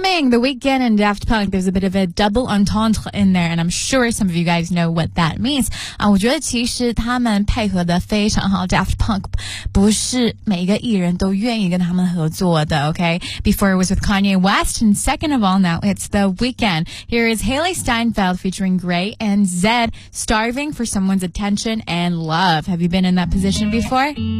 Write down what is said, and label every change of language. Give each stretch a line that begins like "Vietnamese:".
English: The Weeknd and Daft Punk, there's a bit of a double entendre in there, and I'm sure some of you guys know what that means.
Chinese: 我觉得其实他们配合得非常好。 Daft Punk 不是每一个艺人都愿意跟他们合作的 ,okay?
English: Before it was with Kanye West, and second of all, now it's The Weeknd. Here is Hailee Steinfeld featuring Gray and Zedd, starving for someone's attention and love. Have you been in that position before?